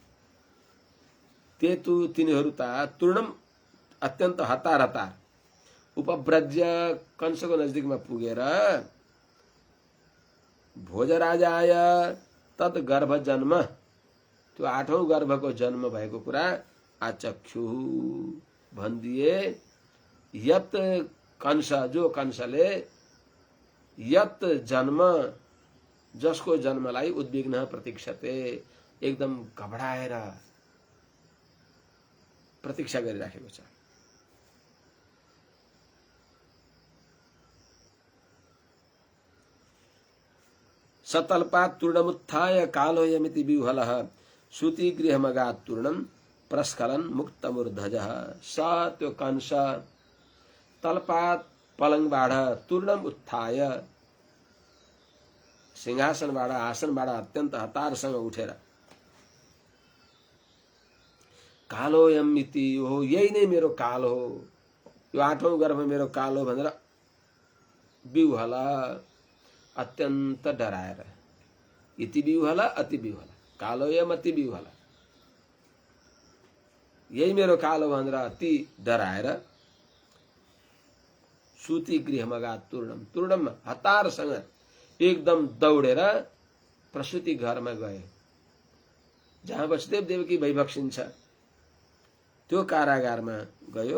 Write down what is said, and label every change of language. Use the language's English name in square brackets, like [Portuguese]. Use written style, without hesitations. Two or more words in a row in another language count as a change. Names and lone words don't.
[Nepali] तेतु तिनीहरू त तूर्णम अत्यन्त हतार हतार, उपव्रज्य कंसको नजिकमा पुगेर [Sanskrit] भोजराजाय तत् गर्भ जन्म, [Nepali] त्यो 8औं गर्भको जन्म भएको कुरा आचक्षु भनिदिए। यत कंस, जो कंसले यत जन्म, जसको जन्मलाई [Sanskrit] उद्विग्न प्रतीक्षते, [Nepali] एकदम घबराएर प्रतीक्षा गरिराखेको छ। [Sanskrit] सतल्पात् तूर्णमुत्थाय कालोयमिति विह्वलः सूति गृहमगात् तूर्णम प्रस्खलन मुक्तमूर्धजः। [Nepali] स त्यो कंस तल्पात् पलङबाट [Sanskrit] तूर्णम उत्थाय, [Nepali] सिंहासनबाट आसनबाट अत्यन्त हतारसँग उठेर [Sanskrit] कालोयम इति, [Nepali] हो यही नै मेरो काल हो, यो 8औं गर्भ मेरो काल हो भनेर विह्वल, अत्यन्त डराएर। [Sanskrit] इति विह्वल अति विह्वल, कालोयम अति विह्वल, [Nepali] यही मेरो काल हो भनेर अति डराएर [Sanskrit] सूति गृहमगात् तूर्णम, तूर्णम [Nepali] हतारसँग एकदम दौडेर प्रसूति घरमा गए, जहाँ वसुदेव देवकी भइबक्सिन्छ त्यो कारागारमा गयो।